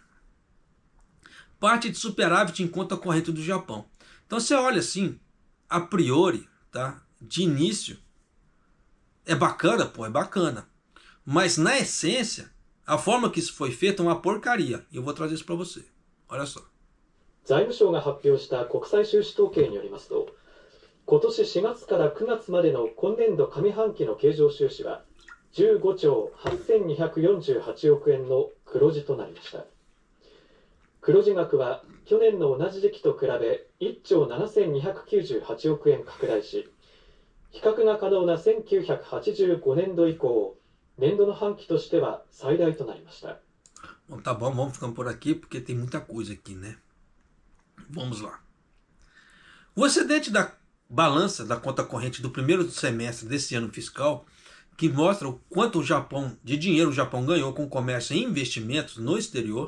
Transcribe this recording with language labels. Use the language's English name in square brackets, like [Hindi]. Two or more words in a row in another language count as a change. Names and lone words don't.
[Portuguese] Parte de superávit em conta corrente do Japão. Então você olha assim, a priori, tá? De início, é bacana, pô, é bacana. Mas na essência, a forma que isso foi feito é uma porcaria. E eu vou trazer isso para você. Olha só. [Japanese] 財務省が発表した国際収支統計によりますと、今年4月から9月までの今年度上半期の経常収支は15兆8248億円の黒字となりました。黒字額は去年の同じ時期と比べ1兆7298億円拡大し、比較が可能な1985年度以降、年度の半期としては最大となりました。 [Portuguese] Bom, tá bom, vamos ficando por aqui porque tem muita coisa aqui, né? Vamos lá. O excedente da balança da conta corrente do primeiro semestre desse ano fiscal, que mostra o quanto de dinheiro o Japão ganhou com comércio e investimentos no exterior.